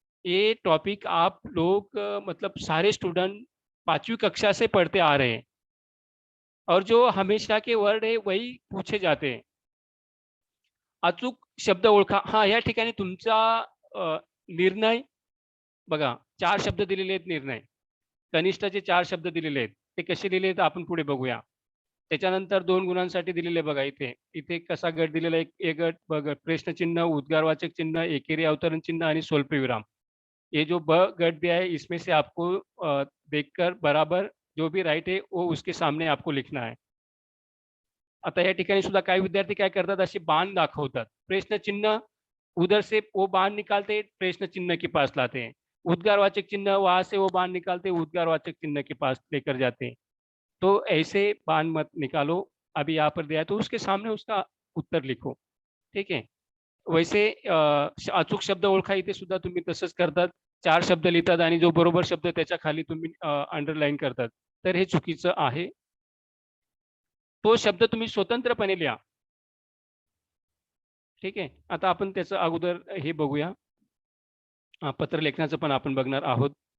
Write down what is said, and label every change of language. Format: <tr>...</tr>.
<hi>ये टॉपिक आप लोग मतलब सारे स्टूडेंट 5वीं कक्षा से पढ़ते आ रहे हैं और जो हमेशा के वर्ड है वही पूछे जाते हैं.</hi> <mr>अचूक शब्द ओळखा. हा, या ठिकाणी तुमचा निर्णय बघा, 4 शब्द दिलेले आहेत निर्णय. कनिष्ठाचे 4 शब्द दिलेले आहेत. ते कसे दिले आहेत आपण पुढे बघूया. त्याच्यानंतर 2 गुणांसाठी दिलेले बघा इथे. इथे कसा गट दिलेला आहे, ए गट, ब गट. प्रश्नचिन्ह, उद्गारवाचक चिन्ह, एकेरी अवतरण चिन्ह आणि स्वल्पविराम.</mr> <hi>ये जो ब गट दिया है इसमें से आपको देखकर बराबर जो भी राइट है वो उसके सामने आपको लिखना है.</hi> <mr>आता या ठिकाणी सुद्धा काही विद्यार्थी काय करतात, असे बाण दाखवतात.</mr> <hi>प्रश्न चिन्ह उधर से वो बाण निकालते, प्रश्न चिन्ह के पास लाते हैं. उद्गारवाचक चिन्ह वहां से वो बाण निकालते, उद्गारवाचक चिन्ह के पास लेकर जाते हैं. तो ऐसे बाण मत निकालो. अभी यहाँ पर दिया है तो उसके सामने उसका उत्तर लिखो.</hi> <mr>ठीक आहे. वैसे अचूक शब्द ओळखा इथे सुद्धा तुम्ही तसंच करतात. 4 शब्द लिहितात आणि जो बरोबर शब्द त्याच्या खाली तुम्ही अंडरलाईन करतात. तर हे चुकीचं आहे. तो शब्द तुम्ही स्वतंत्रपणे लिहा. ठीक आहे. आता आपण त्याचं अगोदर हे बघूया. पत्रलेखनाचं पण आपण बघणार आहोत.</mr>